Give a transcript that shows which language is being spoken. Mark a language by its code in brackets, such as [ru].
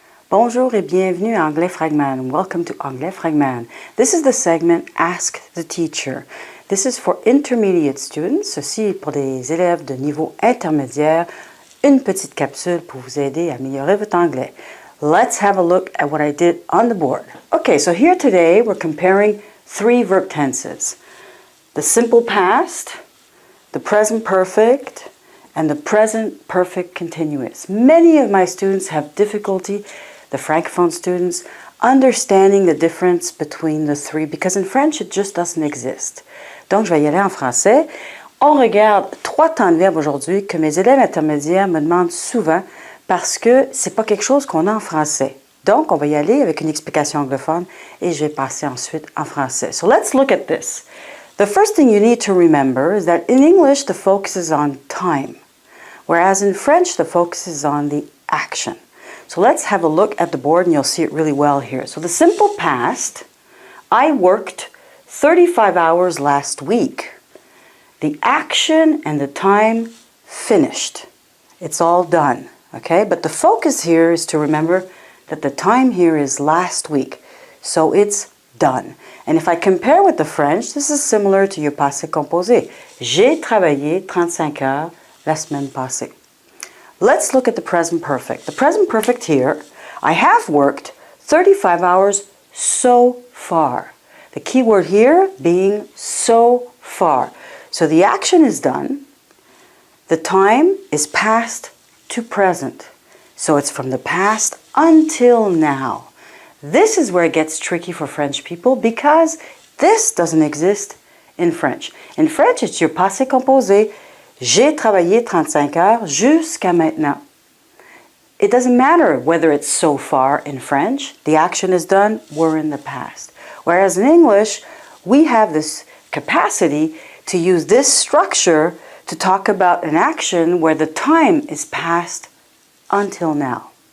[fr] Bonjour et bienvenue à Anglais Fragman. [en] Welcome to Anglais Fragman. This is the segment Ask the Teacher. This is for intermediate students, [fr] ceci pour des élèves de niveau intermédiaire, [en] une petite capsule pour vous aider à améliorer votre anglais. Let's have a look at what I did on the board. Okay, so here today we're comparing three verb tenses. The simple past, the present perfect, and the present perfect continuous. Many of my students have difficulty, the francophone students, understanding the difference between the three because in French it just doesn't exist. [fr] Donc je vais y aller en français. On regarde trois temps de verbe aujourd'hui que mes élèves intermédiaires me demandent souvent parce que c'est pas quelque chose qu'on a en français. Donc on va y aller avec une explication anglophone et je vais passer ensuite en français. [en] So let's look at this. The first thing you need to remember is that in English the focus is on time, whereas in French the focus is on the action. So let's have a look at the board and you'll see it really well here. So the simple past, I worked 35 hours last week. The action and the time finished. It's all done, okay? But the focus here is to remember that the time here is last week. So it's done. And if I compare with the French, this is similar to your passé composé. [fr] J'ai travaillé 35 heures la semaine passée. [en] Let's look at the present perfect. The present perfect here, I have worked 35 hours so far. The key word here being so far. So the action is done. The time is past to present. So it's from the past until now. This is where it gets tricky for French people because this doesn't exist in French. In French, it's your passé composé. [fr] J'ai travaillé 35 heures jusqu'à maintenant. [en] It doesn't matter whether it's so far in French. The action is done. We're in the past. Whereas in English, we have this capacity to use this structure to talk about an action where the time is past until now.